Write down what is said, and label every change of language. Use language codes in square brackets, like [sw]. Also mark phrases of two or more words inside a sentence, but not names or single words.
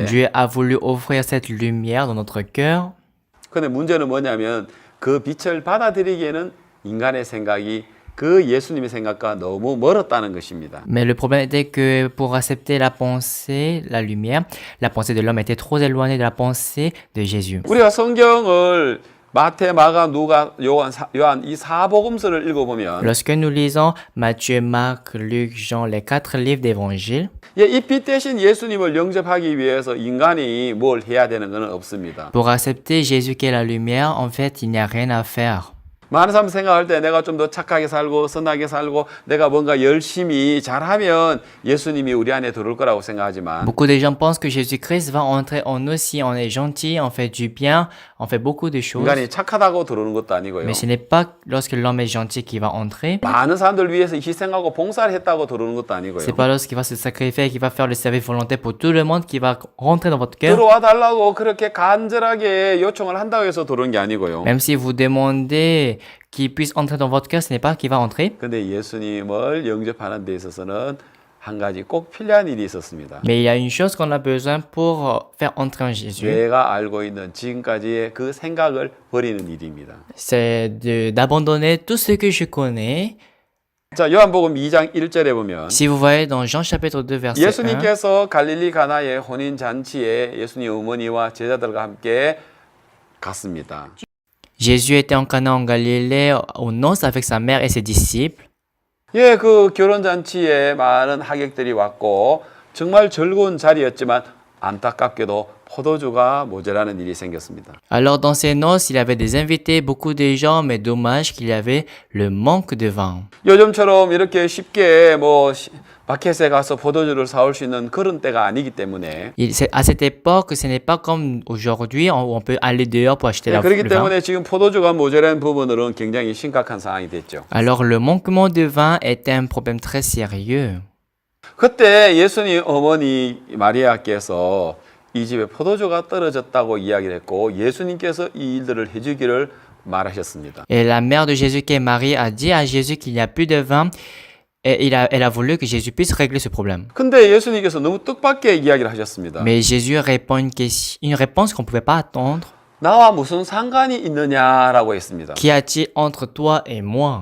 [fr] Dieu a voulu offrir cette lumière dans notre cœur. [ko] 근데 문제는 뭐냐면 그 빛을 받아들이기에는 인간의 생각이 그 예수님의 생각과 너무 멀었다는 것입니다. [fr] Mais le problème était que pour accepter la pensée, la pensée de l'homme était trop éloignée de la pensée de Jésus. [ko] 우리가 성경을 마태, 마가, 누가, 요한 이 사복음서를 읽어보면 [fr] Lorsque nous lisons Matthieu, Marc, Luc, Jean, les 4 livres d'évangile, [ko] 예, 이 빛 대신 예수님을 영접하기 위해서 인간이 뭘 해야 되는 건 없습니다. [fr] pour accepter Jésus qui est la lumière, en fait, il n'y a rien à faire. [ko] 많은 사람 생각할 때 내가 좀 더 착하게 살고 선하게 살고 내가 뭔가 열심히 잘하면 예수님이 우리 안에 들어올 거라고 생각하지만 [fr] Beaucoup de gens pensent que Jésus-Christ va entrer en nous si on est gentil, on fait du bien, on fait beaucoup de choses. [ko] 인간이 착하다고 들어오는 것도 아니고요. [fr] Mais ce n'est pas lorsque l'homme est gentil qu'il va entrer. [ko] 많은 사람들 위해서 희생하고 봉사를 했다고 들어오는 것도 아니고요. [fr] C'est pas lorsqu'il va se sacrifier, qu'il va faire le service volontaire pour tout le monde, qu'il va rentrer dans votre cœur. [ko] 들어와 달라고 그렇게 간절하게 요청을 한다고 해서 들어오는 게 아니고요. [fr] Même si vous demandez qu'il puisse entrer dans votre cœur, ce n'est pas qu'il va entrer. [ko] 근데 예수님을 영접하는 데 있어서는 한 가지 꼭 필요한 일이 있었습니다. [fr] Mais il y a une chose qu'on a besoin pour faire entrer en Jésus. [ko] 내가 알고 있는 지금까지의 그 생각을 버리는 일입니다. [fr] C'est d'abandonner tout ce que je connais. [ko] 자, 요한복음 2장 1절에 보면 [fr] Si vous voyez dans Jean chapitre 2 verset 1, [ko] 예수님께서 갈릴리 가나의 혼인 잔치에 예수님 어머니와 제자들과 함께 갔습니다. [fr] Jésus était en Cana en Galilée aux noces avec sa mère et ses disciples. [ko] 예, 그 결혼 잔치에 많은 하객들이 왔고 정말 즐거운 자리였지만 안타깝게도 포도주가 모자라는 일이 생겼습니다. [fr] Alors dans ces noces, il y avait des invités, beaucoup de gens, mais dommage qu'il y avait le manque de vin. [ko] 요즘처럼 이렇게 쉽게 뭐 마켓에 가서 포도주를 사올 수 있는 그런 때가 아니기 때문에 [fr] À cette époque, ce n'est pas comme aujourd'hui où on peut aller dehors pour acheter [ko] 예, 그렇기 [fr] le vin. [ko] 때문에 지금 포도주가 모자라는 부분으로는 굉장히 심각한 상황이 됐죠. [fr] Alors le manquement de vin était un problème très sérieux. [ko] 그때 예수님 어머니 마리아께서 이 집에 포도주가 떨어졌다고 이야기를 했고 예수님께서 이 일들을 해주기를 말하셨습니다. [fr] Et la mère de Jésus qui est Marie a dit à Jésus qu'il n'y a plus de vin et elle a voulu que Jésus puisse régler ce problème. [ko] 근데 예수님께서 너무 뜻밖의 이야기를 하셨습니다. [fr] Mais Jésus répond une réponse qu'on ne pouvait pas attendre. [ko] 나와 무슨 상관이 있느냐라고 했습니다. [fr] Qu'y a-t-il entre toi et moi?